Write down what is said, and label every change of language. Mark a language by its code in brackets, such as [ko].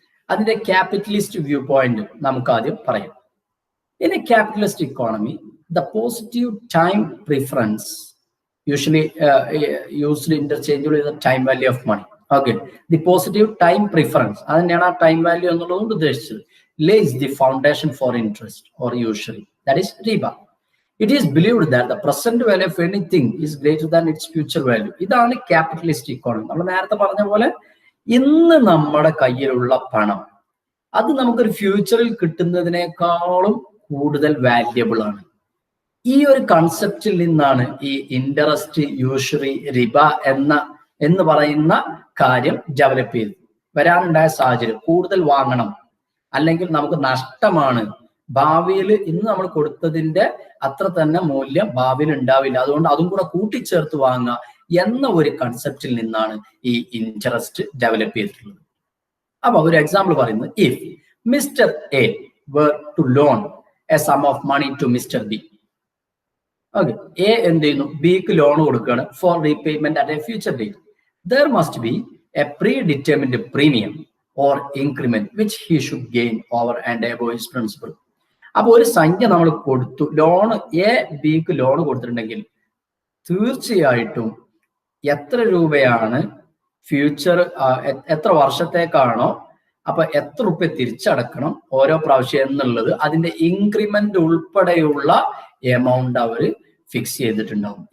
[ml] അതിന്റെ capitalist view point നമുക്ക് ആദ്യം പറയാം. [en] In a capitalist economy, the positive time preference usually used interchangeable with the time value of money. Okay, the positive time preference, [ml] അതുതന്നെയാണ് ആ time value എന്നുള്ളത് ഉദ്ദേശിച്ചത്. [en] Lays the foundation for interest or usually that is റിബ. It is believed that the present value of anything is greater than its future value. [ml] ഇതാണ് capitalist economy. നമ്മൾ നേരത്തെ പറഞ്ഞ പോലെ ഇന്ന് നമ്മുടെ കയ്യിലുള്ള പണം അത് നമുക്കൊരു ഫ്യൂച്ചറിൽ കിട്ടുന്നതിനേക്കാളും കൂടുതൽ വാല്യബിൾ ആണ്. ഈ ഒരു കൺസെപ്റ്റിൽ നിന്നാണ് ഈ ഇൻട്രസ്റ്റ്, യൂഷറി, റിബ എന്ന് പറയുന്ന കാര്യം ഡെവലപ്പ് ചെയ്തത്. വരാനുണ്ടായ സാഹചര്യം കൂടുതൽ വാങ്ങണം, അല്ലെങ്കിൽ നമുക്ക് നഷ്ടമാണ്, ഭാവിയിൽ ഇന്ന് നമ്മൾ കൊടുത്തതിന്റെ അത്ര തന്നെ മൂല്യം ഭാവിയിൽ ഉണ്ടാവില്ല, അതുകൊണ്ട് അതും കൂടെ കൂട്ടിച്ചേർത്ത് വാങ്ങുക എന്ന ഒരു കൺസെപ്റ്റിൽ നിന്നാണ് ഈ ഇൻട്രസ്റ്റ് ഡെവലപ്പ് ചെയ്തിട്ടുള്ളത്. അപ്പൊ ഒരു എക്സാമ്പിൾ പറയുന്നത്, [en] If mister A were to loan a sum of money to Mr. B. [ml] Okay, A എന്ത് ചെയ്യുന്നു, ബിക്ക് ലോൺ കൊടുക്കുകയാണ് [en] For repayment at a future date. There must be a predetermined premium or increment which he should gain over and above his principal. [ml] അപ്പൊ ഒരു സംഖ്യ നമ്മൾ കൊടുത്തു, loan A ബിക്ക് ലോൺ കൊടുത്തിട്ടുണ്ടെങ്കിൽ തീർച്ചയായിട്ടും എത്ര രൂപയാണ് ഫ്യൂച്ചർ, എത്ര വർഷത്തേക്കാണോ, അപ്പൊ എത്ര റുപ്യ തിരിച്ചടക്കണം ഓരോ പ്രാവശ്യം എന്നുള്ളത് അതിന്റെ ഇൻക്രിമെന്റ് ഉൾപ്പെടെയുള്ള എമൗണ്ട് അവർ ഫിക്സ് ചെയ്തിട്ടുണ്ടാവും.